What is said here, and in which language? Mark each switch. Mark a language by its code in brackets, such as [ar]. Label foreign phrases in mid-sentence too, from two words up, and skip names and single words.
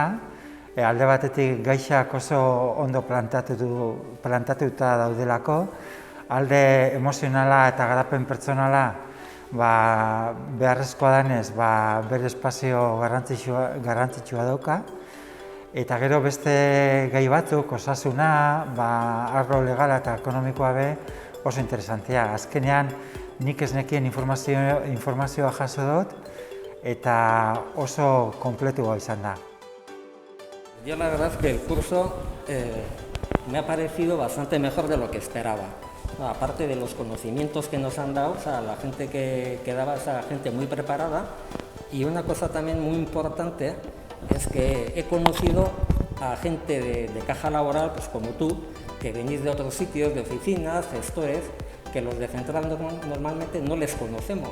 [eu] Alde batetik gaiak oso ondo plantatuta daudelako, alde emozionala eta garapen pertsonala beharrezkoa denez bere espazio garrantzitsua dauka. Eta gero beste gai batzuk, osasuna, arlo legala eta ekonomikoa be oso interesantea. Azkenean nik ez nekien informazioa jaso dut eta oso kompletua izan da. [es] Yo la verdad es que el curso me ha parecido bastante mejor de lo que esperaba. Aparte de los conocimientos que nos han dado, o sea, la gente que daba, esa gente muy preparada. Y una cosa también muy importante es que he conocido a gente de caja laboral, pues como tú, que venís de otros sitios, de oficinas, gestores, que los de central normalmente no les conocemos.